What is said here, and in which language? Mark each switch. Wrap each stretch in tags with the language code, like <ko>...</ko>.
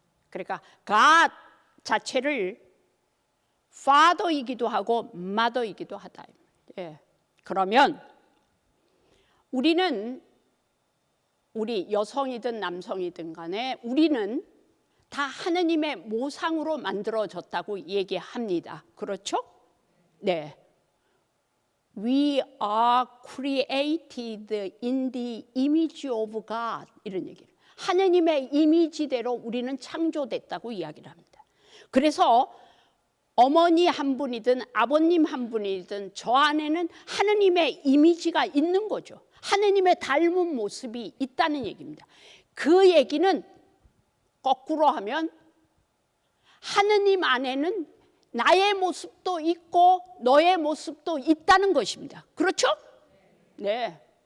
<ko>그러니까 God 자체를 Father이기도 하고 Mother이기도 하다. 예. 그러면 우리 여성이든 남성이든 간에 우리는 다 하느님의 모상으로 만들어졌다고 얘기합니다. 그렇죠? 네.</ko> <en>We are created in the image of God</en> <ko>이런 얘기를. 하느님의 이미지대로 우리는 창조됐다고 이야기를 합니다. 그래서 어머니 한 분이든 아버님 한 분이든 저 안에는 하느님의 이미지가 있는 거죠. 하느님의 닮은 모습이 있다는 얘기입니다. 그 얘기는 거꾸로 하면 하느님 안에는 나의 모습도 있고 너의 모습도 있다는 것입니다. 그렇죠? 네.</ko>